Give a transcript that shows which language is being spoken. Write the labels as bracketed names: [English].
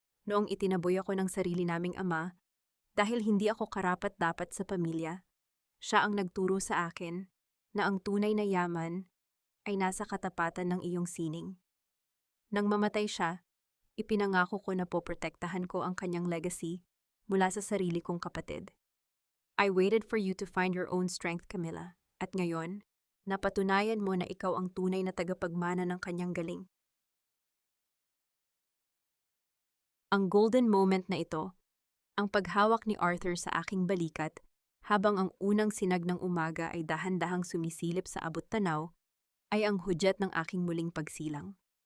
[Filipino] Noong itinaboy ako ng sarili naming ama, dahil hindi ako karapat-dapat sa pamilya, siya ang nagturo sa akin na ang tunay na yaman ay nasa katapatan ng iyong sining. Nang mamatay siya, ipinangako ko na poprotektahan ko ang kanyang legacy mula sa sarili kong kapatid. [English] I waited for you to find your own strength, Camilla. [Filipino] At ngayon, napatunayan mo na ikaw ang tunay na tagapagmana ng kanyang galing. Ang golden moment na ito, ang paghawak ni Arthur sa aking balikat habang ang unang sinag ng umaga ay dahan-dahang sumisilip sa abot-tanaw, ay ang hudyat ng aking muling pagsilang.